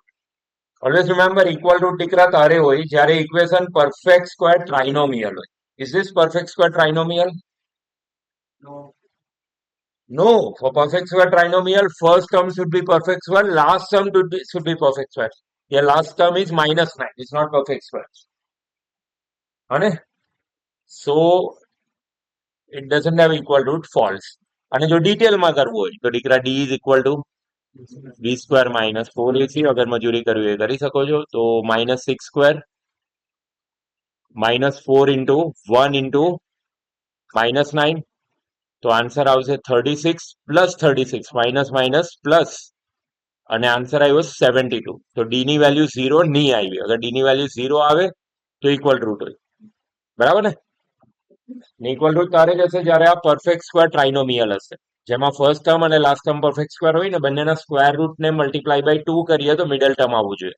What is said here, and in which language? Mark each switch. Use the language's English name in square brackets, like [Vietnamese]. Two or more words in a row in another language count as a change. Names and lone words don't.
[English] Always remember, equal root [Gujarati] દીકરા તારે હોય જ્યારે [English] equation perfect square trinomial હોય. Is this perfect square trinomial? No. For perfect square trinomial, first term should be perfect square, last term should be perfect square. Your last term is -9. It's not perfect square. અને so it doesn't have equal root, false. [Gujarati] અને જો ડિટેલમાં કરવું હોય તો દીકરા [English] d is equal to b square minus 4ac. [Gujarati] અગર મજૂરી કરવી હોય કરી શકો છો. તો [English] -6 square -4 into 1 into -9. [Gujarati] તો આન્સર આવશે [English] 36 plus 36 minus minus plus, [Gujarati] અને આન્સર આવ્યો 72. તો ડી ની વેલ્યુ 0 નહીં આવી. અગર ડી ની વેલ્યુ 0 આવે તો [English] equal root [Gujarati] હોય. બરાબર ને? [English] equal root [Gujarati] તારે જશે જ્યારે આ [English] perfect square trinomial [Gujarati] હશે, જેમાં [English] first term [Gujarati] અને [English] last term perfect square [Gujarati] હોય ને, બંનેના [English] square root [Gujarati] ને [English] multiply by 2 [Gujarati] કરીએ તો [English] middle term [Gujarati] આવવું જોઈએ.